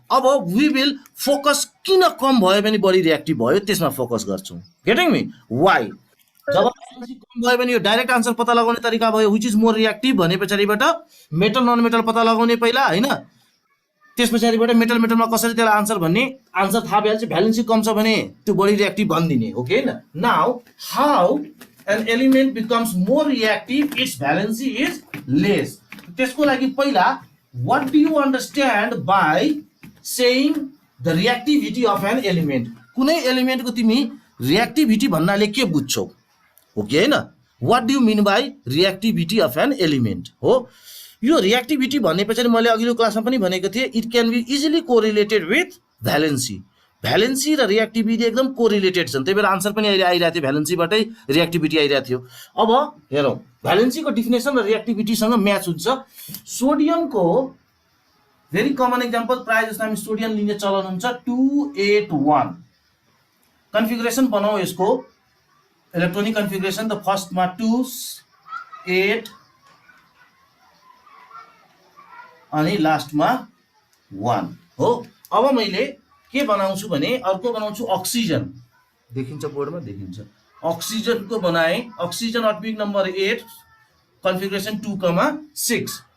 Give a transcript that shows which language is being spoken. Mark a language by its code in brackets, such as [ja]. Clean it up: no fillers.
[ne] अब we will focus किन कम भयो भने बढी रियाक्टिभ भयो त्यसमा फोकस गर्छौँ। Getting मी? Why? Job valency कम भयो भने यो डाइरेक्ट आन्सर पत्ता लगाउने तरिका भयो, which is more reactive भने पछाडिबाट मेटल नन मेटल पत्ता लगाउने पहिला हैन, त्यस पछाडिबाट मेटलमा कसरी त्यसलाई आन्सर भन्ने, आन्सर थाहा भइहाल्छ। भ्यालेन्सी कम छ भने त्यो बढी रियाक्टिभ भनिदिने हो कि हैन। [en] Now how an element becomes more reactive, its valency is less. त्यसको लागि पहिला what do you understand by saying the reactivity of an element? [ne] कुनै एलिमेन्टको तिमी रियाक्टिभिटी भन्नाले के बुझ्छौ हो कि हैन? [en] what do you mean by reactivity of an element? [ne] हो यो रियाक्टिभिटी भन्ने पछाडि मैले अघिल्लो क्लासमा पनि भनेको थिएँ, it can be easily correlated with valency. Valency र रियाक्टिभिटी एकदम कोरिलेटेड छन्, त्यही भएर आन्सर पनि अहिले आइरहेको थियो, भ्यालेन्सीबाटै रियाक्टिभिटी आइरहेको थियो। अब हेरौँ, भ्यालेन्सीको डिफिनेसन र रियाक्टिभिटीसँग म्याच हुन्छ। सोडियमको भेरी कमन एक्जाम्पल, प्रायः जस्तो हामी सोडियम लिने चलन हुन्छ, 281। कन्फिगरेसन बनाऊ यसको इलेक्ट्रोनिक कन्फिगरेसन, त फर्स्टमा 2 8 अनि लास्टमा 1 हो। अब मैले के बनाउँछु भने अर्को बनाउँछु अक्सिजन, देखिन्छ बोर्डमा देखिन्छ, अक्सिजनको बनाए। Oxygen atomic number 8, configuration 2,6।